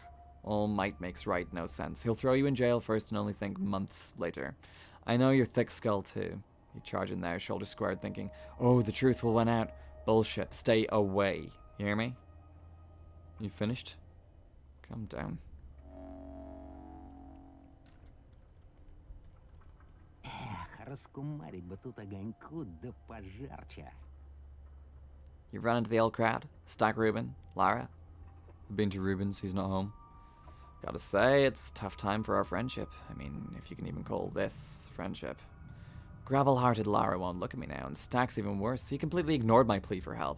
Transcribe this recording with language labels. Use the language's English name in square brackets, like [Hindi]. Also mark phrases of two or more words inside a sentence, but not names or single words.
[English] All might makes right, no sense. He'll throw you in jail first and only think months later. I know you're thick skull too. You charge in there, shoulder squared, thinking, oh, the truth will win out. Bullshit. Stay away. You hear me? You finished? Calm down. [Russian] Раскумарить бы тут огоньку да пожарче. [English] You've run into the old crowd? Stack Ruben? Lara? I've been to Ruben's, he's not home. Gotta say, it's a tough time for our friendship. I mean, if you can even call this friendship. Gravel-hearted Lara won't look at me now, and Stack's even worse. He completely ignored my plea for help.